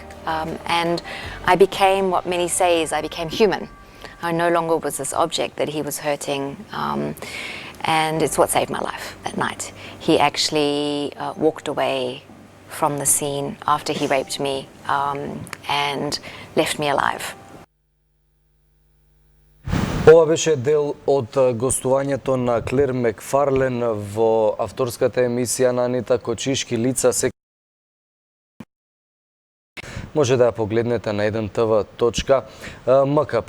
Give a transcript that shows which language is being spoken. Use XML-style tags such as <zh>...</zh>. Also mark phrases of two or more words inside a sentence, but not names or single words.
<en>And I became, what many say is I became human. I no longer was this object that he was hurting. And it's what saved my life that night. He actually walked away from the scene after he raped me and left me alive.</en> <mk>Ова беше дел од гостувањето на Клер Мекфарлен во авторската емисија на Анита Кочишки лица. Може да ја погледнете на 1tv.mk.</mk>